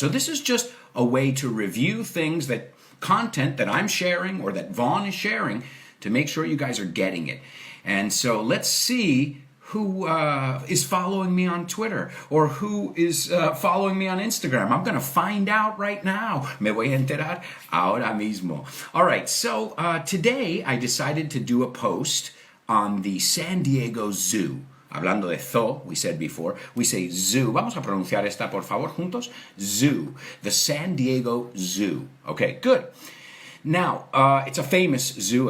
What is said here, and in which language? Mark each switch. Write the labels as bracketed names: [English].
[English] So this is just a way to review content that I'm sharing or that Vaughan is sharing to make sure you guys are getting it. And so let's see who is following me on Twitter or who is following me on Instagram. I'm going to find out right now. [Spanish] Me voy a enterar ahora mismo. [English] All right, so today I decided to do a post on the San Diego Zoo. [Spanish] Hablando de zoo, [English] we said before, we say zoo. [Spanish] Vamos a pronunciar esta, por favor, juntos. Zoo. [English] The San Diego Zoo. Okay, good. Now, it's a famous zoo.